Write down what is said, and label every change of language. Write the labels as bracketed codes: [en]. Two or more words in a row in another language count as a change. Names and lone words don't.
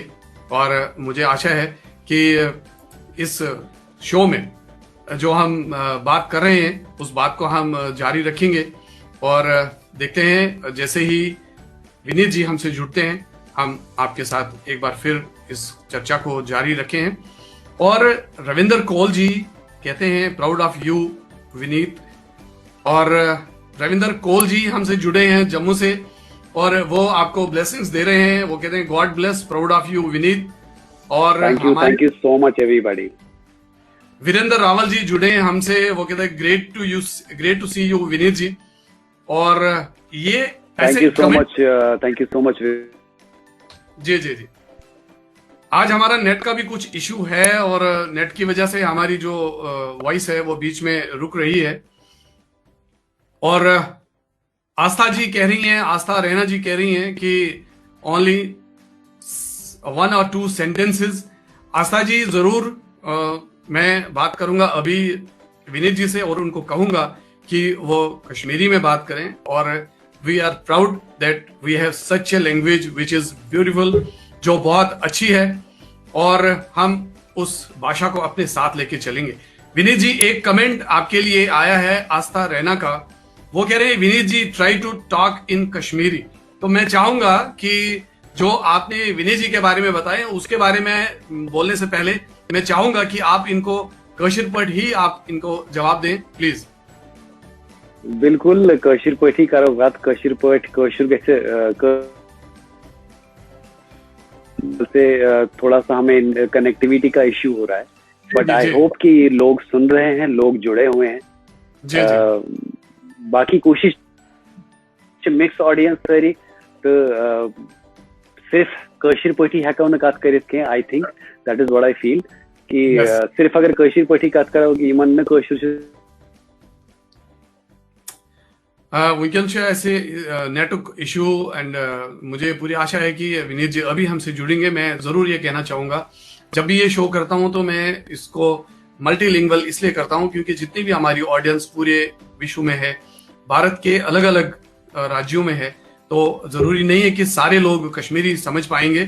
[hi] और मुझे आशा है कि इस शो में जो हम बात कर रहे हैं उस बात को हम जारी रखेंगे, और देखते हैं जैसे ही विनीत जी हमसे जुड़ते हैं, हम आपके साथ एक बार फिर इस चर्चा को जारी रखे हैं। और रविंदर कौल जी कहते हैं [en] proud of you [hi] विनीत, और रविंदर कौल जी हमसे जुड़े हैं जम्मू से, और वो आपको ब्लेसिंग्स दे रहे हैं। वो कहते हैं [en] God bless, proud of you [hi] विनीत। और [en] Thank you so much everybody. [hi] वीरेंद्र रावल जी जुड़े हैं हमसे, वो कहते हैं [en] great to see you [hi] विनीत जी। और ये [en] Thank you so much. [hi] जी जी जी, आज हमारा नेट का भी कुछ इशू है, और नेट की वजह से हमारी जो वॉइस है वो बीच में रुक रही है। और आस्था जी कह रही हैं, आस्था रैना जी कह रही हैं कि [en] only 1 or 2 sentences. [hi] आस्था जी जरूर मैं बात करूंगा अभी विनीत जी से, और उनको कहूंगा कि वो कश्मीरी में बात करें। और [en] we are proud that we have such a language which is beautiful, [hi] जो बहुत अच्छी है, और हम उस भाषा को अपने साथ लेके चलेंगे। विनीत जी, एक कमेंट आपके लिए आया है आस्था रैना का। वो कह रहे हैं विनीत जी [en] try to talk in Kashmiri. [hi] तो मैं चाहूंगा कि जो आपने विनीत जी के बारे में बताया उसके बारे में बोलने से पहले मैं चाहूंगा कि आप इनको [ks] कशिर पट [hi] ही आप इनको जवाब दें प्लीज। बिल्कुल, [ks] कशिर पट [hi] ही करो बात। [ks] कशिर पट, [hi] कशिर से थोड़ा सा हमें कनेक्टिविटी का इश्यू हो रहा है। [en] but I [hi] जी होप कि लोग सुन रहे हैं, लोग जुड़े हुए हैं। जी जी [ks] बाकी कोशिश [en] mix audience [ks] करी तो सिर्फ कशीर पटी हेको कत कर [en] I think that is what I feel [ks] कि [hi] यस [ks] सिर्फ अगर कशीर पटी कत करो कि यमन कशीर [hi] वंकन ऐसे [en] network issue [hi] एंड मुझे पूरी आशा है कि विनीत जी अभी हमसे जुड़ेंगे। मैं जरूर ये कहना चाहूंगा, जब भी ये शो करता हूं तो मैं इसको मल्टीलिंगुअल इसलिए करता हूं क्योंकि जितनी भी हमारी ऑडियंस पूरे विश्व में है, भारत के अलग अलग राज्यों में है, तो जरूरी नहीं है कि सारे लोग कश्मीरी समझ पाएंगे।